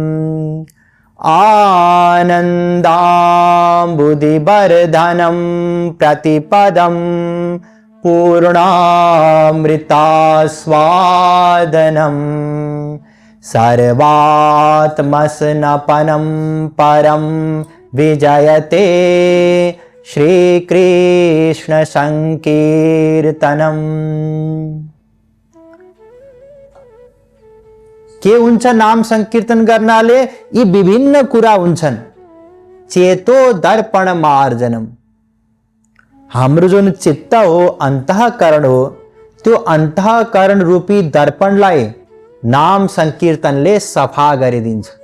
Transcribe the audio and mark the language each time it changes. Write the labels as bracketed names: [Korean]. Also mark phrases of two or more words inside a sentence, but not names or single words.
[Sanskrit] आनंदाम्बुधिवर्धनम प्रतिपदम, पूर्णामृतास्वादनम, सर्वात्मसनपनं परम विजयते, श्री कृष्ण संकीर्तनम। [Nepali] के हुन्छ नाम संकीर्तन गर्नाले? यी विभिन्न कुरा हुन्छन्। [Sanskrit] चेतो दर्पण मार्जनम, [Nepali] हाम्रो जुन चित्त हो, अन्तःकरण हो, त्यो अन्तःकरण रूपी दर्पणलाई नाम संकीर्तनले सफा गरिदिन्छ।